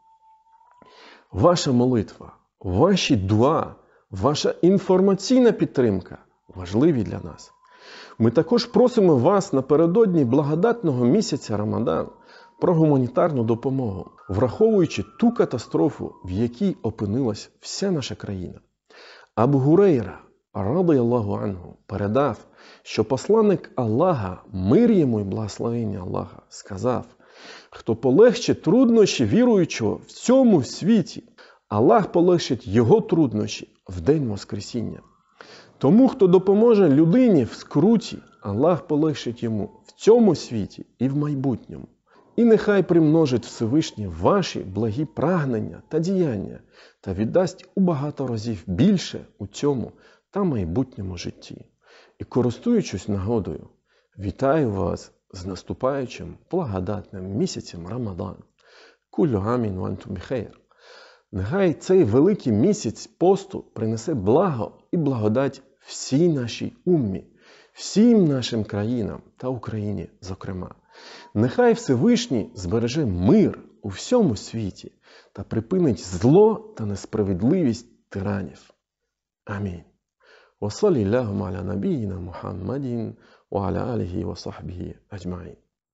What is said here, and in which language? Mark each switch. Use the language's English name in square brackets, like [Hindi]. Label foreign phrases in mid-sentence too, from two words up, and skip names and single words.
[Ukrainian] Ваша молитва, ваші дуа, ваша інформаційна підтримка важливі для нас. Ми також просимо вас напередодні благодатного місяця Рамадан про гуманітарну допомогу, враховуючи ту катастрофу, в якій опинилась вся наша країна. [Arabic] Абу Гурейра, رضي الله عنه, [Ukrainian] передав, що посланник Аллаха, мир йому і благословення Аллаха, сказав: хто полегшить труднощі віруючого в цьому світі, Аллах полегшить його труднощі в день Воскресіння. Тому, хто допоможе людині в скруті, Аллах полегшить йому в цьому світі і в майбутньому. І нехай примножить Всевишній ваші благі прагнення та діяння та віддасть у багато разів більше у цьому та майбутньому житті. І користуючись нагодою, вітаю вас з наступаючим благодатним місяцем Рамадан. [Arabic] كل عام وأنتم بخير. [Ukrainian] Нехай цей великий місяць посту принесе благо і благодать всій нашій уммі, всім нашим країнам та Україні зокрема. Нехай Всевишній збереже мир у всьому світі та припинить зло та несправедливість тиранів. Амінь. [Arabic] وصلى الله على نبينا محمد وعلى آله وصحبه أجمعين.